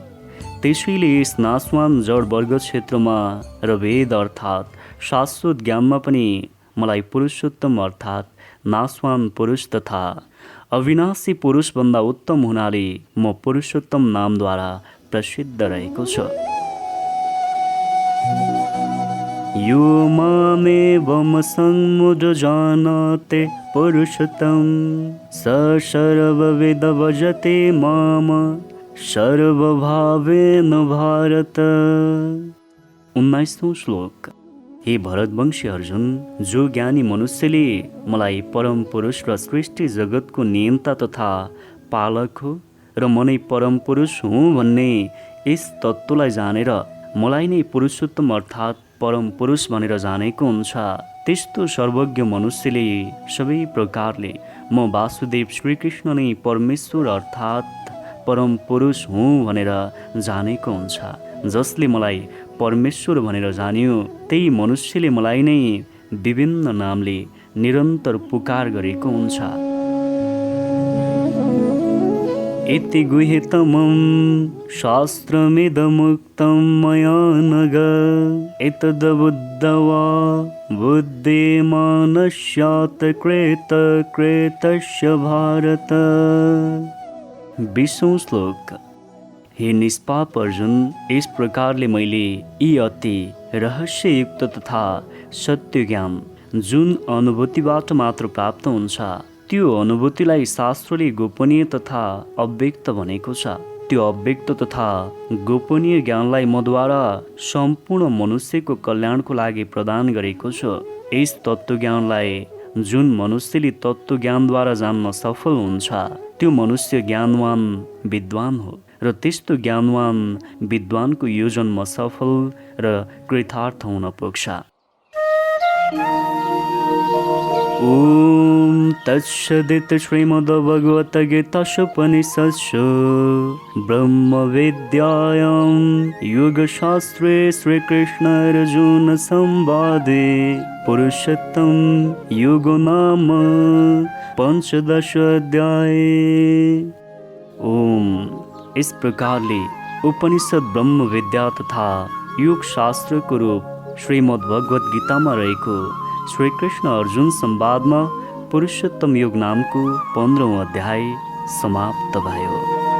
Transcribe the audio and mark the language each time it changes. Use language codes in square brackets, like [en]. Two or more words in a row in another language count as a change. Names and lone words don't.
[ne] त्यसैले यस नाशवान जड वर्ग क्षेत्रमा र वेद अर्थात् शाश्वत ज्ञानमा पनि मलाई पुरुषोत्तम अर्थात् नाशवान पुरुष तथा अविनाशी पुरुष भन्दा उत्तम हुनाले म पुरुषोत्तम नामद्वारा प्रसिद्ध रहेको छु। [sa] यो मामेवं सम्मुढजानाते पुरुषोत्तम स सर्वविद भजते माम सर्वभावेन भारत। [ne] 19औं श्लोक। हे भरतवंशी अर्जुन, जो ज्ञानी मनुष्यले मलाई परम पुरुष र सृष्टि जगतको नियन्ता तथा पालक हो र म नै परम पुरुष हुँ भन्ने यस तत्त्वलाई जानेर मलाई नै पुरुषोत्तम अर्थात् परम पुरुष भनेर जानेको हुन्छ त्यस्तो सर्वज्ञ मनुष्यले सबै प्रकारले म वासुदेव श्रीकृष्ण नै परमेश्वर अर्थात् परम पुरुष हुँ भनेर जानेको हुन्छ। जसले मलाई परमेश्वर भनेर जान्यो त्यही मनुष्यले मलाई नै विभिन्न नामले निरन्तर पुकार गरेको हुन्छ। [sa] इति गुह्यतमं शास्त्रमिदमुक्तं मया नघ एतद्बुद्ध्वा बुद्धिमानस्यात् कृतस्य भारत। [ne] 20औं श्लोक। हे निष्पाप अर्जुन, इस प्रकारले मैले यी अति रहस्ययुक्त तथा सत्य ज्ञान जुन अनुभूतिबाट मात्र प्राप्त हुन्छ त्यो अनुभूतिलाई शास्त्रले गोपनीय तथा अव्यक्त भनेको छ। त्यो अव्यक्त तथा गोपनीय ज्ञानलाई मद्वारा सम्पूर्ण मनुष्यको कल्याणको लागि प्रदान गरेको छु। यस तत्त्वज्ञानलाई जुन मनुष्यले तत्त्वज्ञानद्वारा जान्न सफल हुन्छ त्यो मनुष्य ज्ञानवान विद्वान हो र त्यस्तो ज्ञानवान विद्वानको यो जन्म सफल र कृतार्थ हुन पुग्छ। [sa] ओम तत्सदिति श्रीमद्भगवद्गीतासुपनिषत्सु ब्रह्मविद्यायां योगशास्त्रे श्रीकृष्णार्जुनसंवादे पुरुषोत्तम योगो नाम पंचदश अध्याय। [ne] ओम। इस प्रकारले उपनिषद ब्रह्म विद्या तथा योग शास्त्रको रूप श्रीमद्भगवद् गीतामा रहेको श्रीकृष्ण अर्जुन संवादमा पुरुषोत्तम योग नामको 15औं अध्याय समाप्त भयो।